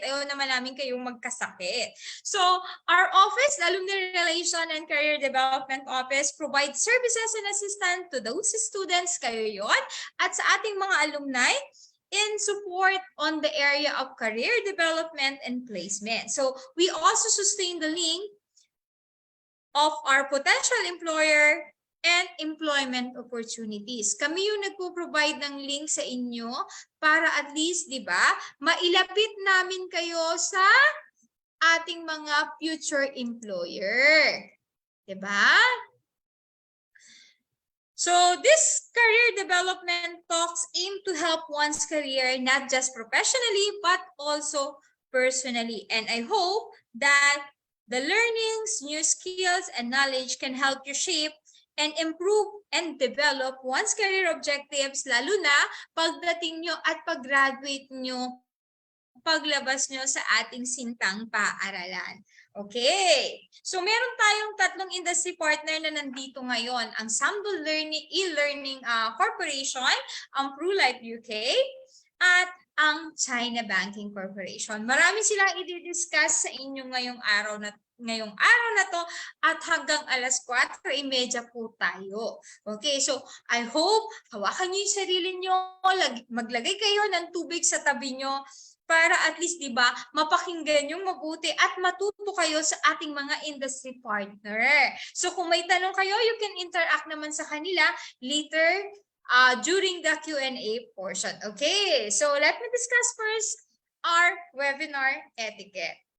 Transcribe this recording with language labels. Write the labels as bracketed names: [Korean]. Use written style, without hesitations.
[Filipino] Ayaw naman namin kayong magkasakit. [English] So, our office, the Alumni Relation and Career Development Office, provides services and assistance to those students, [Filipino] kayo yon, at sa ating mga alumni [English] in support on the area of career development and placement. So, we also sustain the link of our potential employer and employment opportunities. [Filipino] Kami yung nagpo-provide ng link sa inyo para at least, di ba, mailapit namin kayo sa ating mga future employer. Di ba? [English] So, this career development talks aim to help one's career not just professionally but also personally. And I hope that the learnings, new skills, and knowledge can help you shape and improve and develop one's career objectives, [Filipino] lalo na pagdating nyo at pag-graduate nyo, paglabas nyo sa ating sintang paaralan. [English] Okay. [Filipino] So, meron tayong tatlong industry partner na nandito ngayon. Ang Samdo eLEARNING Corporation, ang Pru-life UK, at ang Chinabanking Corporation. Marami silang i-discuss sa inyo ngayong araw na to at hanggang alas 4:30 po tayo. Okay, so I hope hawakan niyo yung sarili niyo, maglagay kayo ng tubig sa tabi niyo para at least, di ba, mapakinggan yung mabuti at matuto kayo sa ating mga industry partner. [English] So [Filipino] kung may tanong kayo, [English] you can interact [Filipino] naman sa kanila [English] later during the Q&A portion. Okay, so let me discuss first our webinar etiquette.